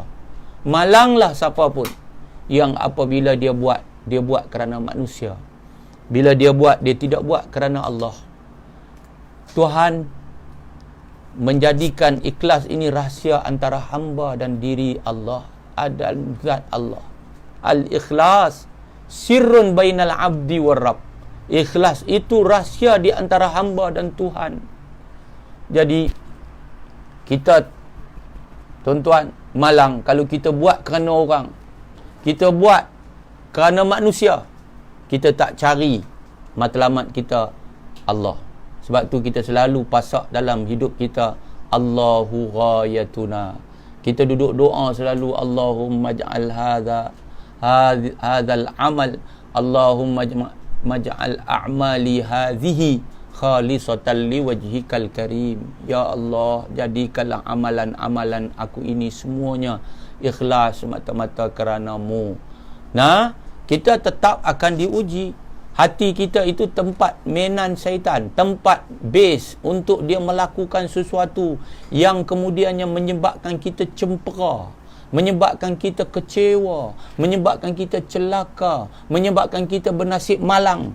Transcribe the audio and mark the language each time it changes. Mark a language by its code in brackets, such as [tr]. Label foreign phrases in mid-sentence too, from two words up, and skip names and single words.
[ms] Malanglah siapa pun yang apabila dia buat kerana manusia. Bila dia buat, dia tidak buat kerana Allah. Tuhan menjadikan ikhlas ini rahsia antara hamba dan diri Allah, dan zat Allah. [ar] الإخلاص سر بين العبد والرب. [ms] Ikhlas itu rahsia di antara hamba dan Tuhan. Jadi kita, tuan-tuan, malang kalau kita buat kerana orang, kita buat kerana manusia, kita tak cari matlamat kita Allah. Sebab tu kita selalu pasak dalam hidup kita, [ar] الله غايتنا. [ms] Kita duduk doa selalu, [ar] اللهم اجعل هذا العمل، اللهم اجعل أعمالي هذه خالصة لوجهك الكريم. [ms] Ya Allah, jadikanlah amalan-amalan aku ini semuanya ikhlas semata-mata kerana-Mu. Nah, kita tetap akan diuji. Hati kita itu tempat mainan syaitan, tempat base untuk dia melakukan sesuatu yang kemudiannya menyebabkan kita cempera, menyebabkan kita kecewa, menyebabkan kita celaka, menyebabkan kita bernasib malang.